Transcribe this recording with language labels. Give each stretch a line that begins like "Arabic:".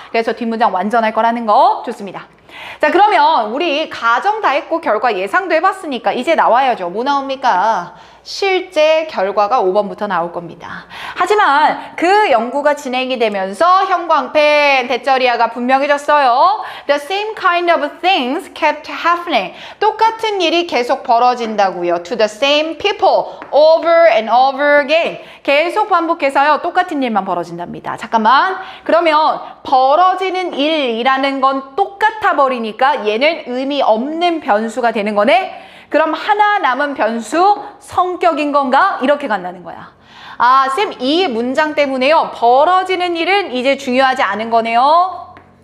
Korean: 그래서 뒷문장 완전할 거라는 거. 좋습니다. 자, 그러면 우리 가정 다 했고 결과 예상도 해봤으니까 이제 나와야죠. 뭐 나옵니까? 실제 결과가 5번부터 나올 겁니다. 하지만 그 연구가 진행이 되면서 형광펜 대절이야가 분명해졌어요.
English: The same kind of things kept happening.
Korean: 똑같은 일이 계속 벌어진다고요.
English: To the same people over and over again.
Korean: 계속 반복해서요. 똑같은 일만 벌어진답니다. 잠깐만. 그러면 벌어지는 일이라는 건 똑같아 버리니까 얘는 의미 없는 변수가 되는 거네. 그럼 하나 남은 변수 성격인 건가? 이렇게 간다는 거야. 아, 쌤, 이 문장 때문에요. 벌어지는 일은 이제 중요하지 않은 거네요.